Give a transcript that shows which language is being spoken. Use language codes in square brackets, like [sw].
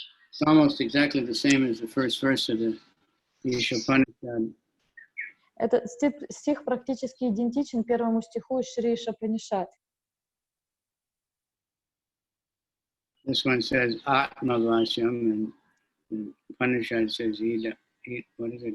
[en] It's almost exactly the same as the first verse of the Ishopanishad. [ru] Этот стих практически идентичен первому стиху из Шри Ишопанишад. [en] This one says Atmavasyam, and the Upanishad says what is it?